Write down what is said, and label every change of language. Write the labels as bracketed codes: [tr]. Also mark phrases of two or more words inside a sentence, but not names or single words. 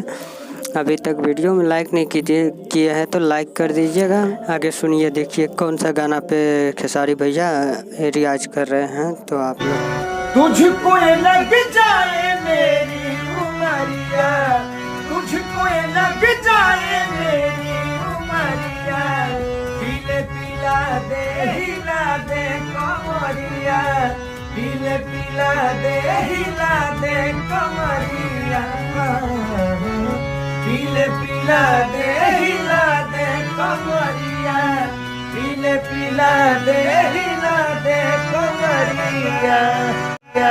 [hi] अभी तक वीडियो में लाइक नहीं किया है तो लाइक कर दीजिएगा। आगे सुनिए, देखिए कौन सा गाना पे खेसारी भैया रियाज कर रहे हैं। तो आप लोग तुझको लग जाए मेरी उमरिया, तुझको लग जाए मेरी उमरिया, हिला दे कमरिया, हिला दे कमरिया, हिला दे कमरिया, हिला दे कमरिया।